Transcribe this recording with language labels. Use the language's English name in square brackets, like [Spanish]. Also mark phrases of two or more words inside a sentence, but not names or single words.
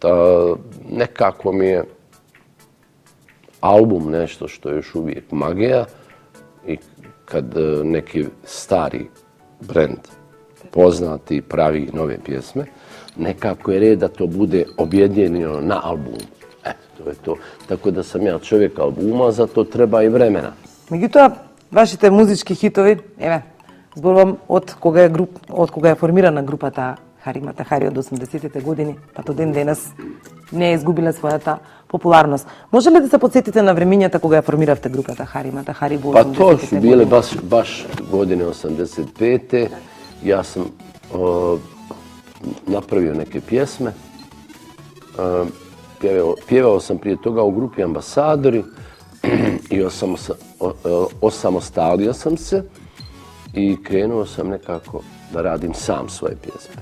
[Bosnian] Nekako mi je album nešto što je još uvijek magija i kad neki stari brend poznati pravi nove pjesme, nekako je red da to bude objedinjeno na albumu. Eto, to je to. Tako da sam ja čovjek albuma, za to treba i vremena. [Macedonian] Меѓутоа, вашите музички хитови, еве, зборувам од кога е формирана групата Хари Мата Хари од 80-тите години, па до ден денес не е изгубила својата популарност. Може ли да се подсетите на времињата кога ја формиравте групата Хари Мата Хари во 80-тите години? [Bosnian] Pa to su bile baš godine 85. Ja sam napravio neke pjesme. Pjevao sam prije toga u grupi Ambasadori i osamostalio sam se i krenuo sam nekako da radim sam svoje pjesme.